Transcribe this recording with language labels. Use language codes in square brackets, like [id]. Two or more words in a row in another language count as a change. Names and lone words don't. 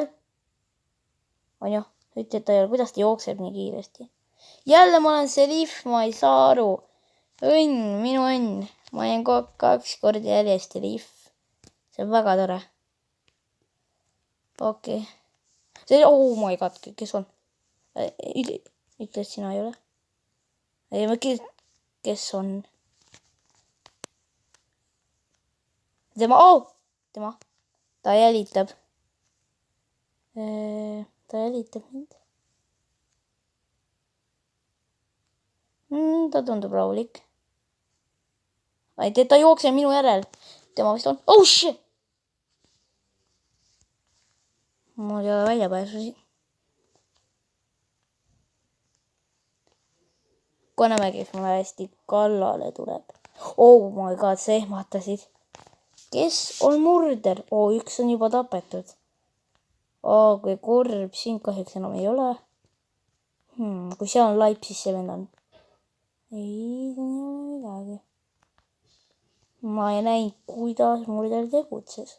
[et] on ju, ütle, et ta ei ole, kuidas ta jookseb nii kiiresti. jälle ma olen see Riff, ma ei saa aru. õnn, minu õnn. ma olen 2 korda järjest Riff. see on väga tore. okei. see, [en] oh my god, [et] kes on? ütle, et sina ei ole. ei, kes on? tema, ta jälitab. ta jälitab mind. ta tundub rahulik. ta jookseb minu järel. tema vist on, [en] oh shit! [et] mul ei ole väljapääsusi. kohe näeme, kes mulle hästi kallale tuleb. [en] oh my god, [et] sa ehmatasid. kes on murder? üks on juba tapetud. kui kurb, siin kahjuks enam ei ole. kui seal on laip, siis see vend on. ei, siin ei ole midagi. ma ei näinud, kuidas murder tegutses.